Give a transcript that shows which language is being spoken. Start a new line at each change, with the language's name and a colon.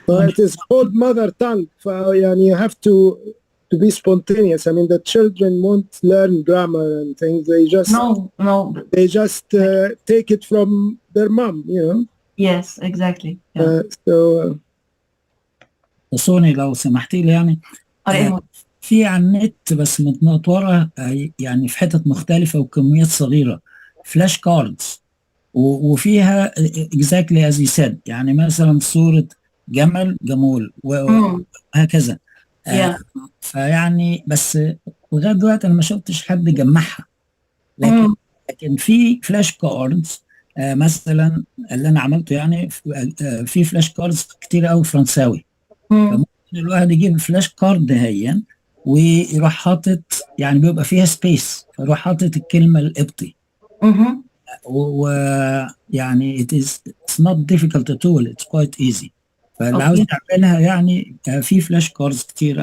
English: It is called mother tongue. You have to be spontaneous. I mean, the children won't learn grammar and things. They just They just take it from their mom, you know. Yes, exactly.
Arabic: تصوني لو سمحتي لي يعني في على النت بس متنطورة يعني في حتت مختلفة وكميات صغيرة فلاش كاردز وفيها
English: exactly as you said،
Arabic: يعني مثلا صورة جمول وهكذا. فيعني بس لغاية دلوقتي أنا ما شفتش حد جمعها، لكن في فلاش كاردز مثلا اللي أنا عملته يعني في فلاش كاردز كتير قوي فرنساوي. فممكن الواحد يجيب فلاش كارد هين ويروح حاطط يعني بيبقى فيها سبيس، فيروح حاطط الكلمة القبطي.
English: ويعني it's not difficult at all, it's quite easy.
Arabic: فاللي عاوز يعملها يعني في فلاش كاردز كتير.